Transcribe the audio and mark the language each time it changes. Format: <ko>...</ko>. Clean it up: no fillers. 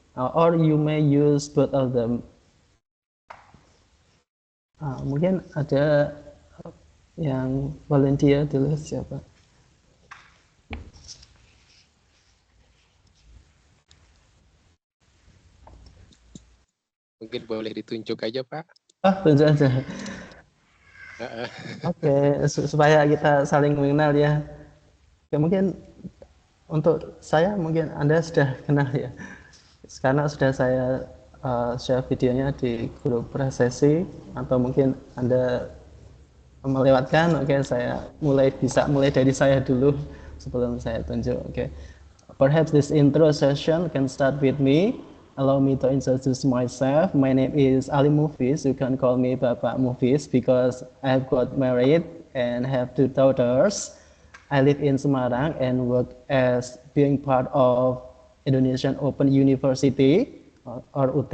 <en>Or you may use both of them.</en> <id>Mungkin ada yang volunteer dulu siapa? Mungkin boleh ditunjuk aja, Pak. Tunjuk aja. Oke, supaya kita saling mengenal ya. Oke, mungkin untuk saya mungkin Anda sudah kenal ya. Karena sudah saya share videonya di grup presesi, atau mungkin Anda melewatkan. Oke, saya mulai dari saya dulu sebelum saya tunjuk. Oke.</id> <en>Perhaps this intro session can start with me. Allow me to introduce myself. My name is Ali Mufis. You can call me Bapak Mufis because I have got married and have 2 daughters. I live in Semarang and work as being part of Indonesian Open University or UT.</en>